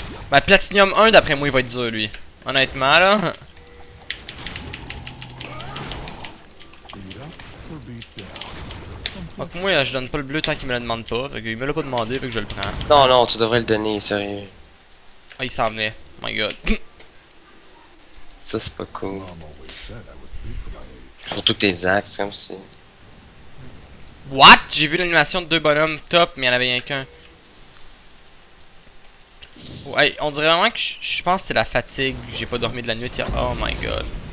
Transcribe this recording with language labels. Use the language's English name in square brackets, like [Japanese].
[French] Ben, Platinium 1, d'après moi, il va être dur, lui. Honnêtement, là. [English] Beat up or beat down. [French] Donc, moi, je donne pas le bleu tant qu'il me le demande pas. Fait qu'il me l'a pas demandé, fait que je le prends. Non, non, tu devrais le donner, sérieux. Ah, il s'en venait. [English] My god. [French] Ça, c'est pas cool. [English] Mom always said I was big for my age. [French] Surtout que tes axes, comme si. [English] What? [French] J'ai vu l'animation de deux bonhommes top, mais il y en avait rien qu'un. Ouais, on dirait vraiment que je pense que c'est la fatigue. J'ai pas dormi de la nuit hier. [English] Oh my god.